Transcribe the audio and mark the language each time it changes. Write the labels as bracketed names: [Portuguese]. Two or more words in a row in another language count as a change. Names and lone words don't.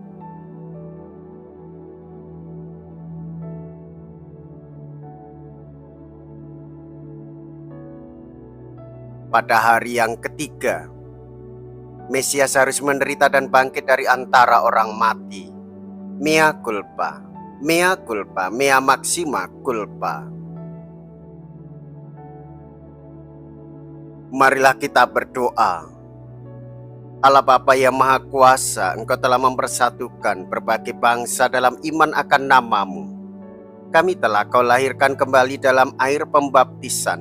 [Indonesian] Pada hari yang ketiga, Mesias harus menderita dan bangkit dari antara orang mati. [Latin] Mea culpa, mea culpa, mea maxima culpa. [Indonesian] Marilah kita berdoa. Allah Bapa yang Maha Kuasa, Engkau telah mempersatukan berbagai bangsa dalam iman akan nama-Mu. Kami telah Kau lahirkan kembali dalam air pembaptisan.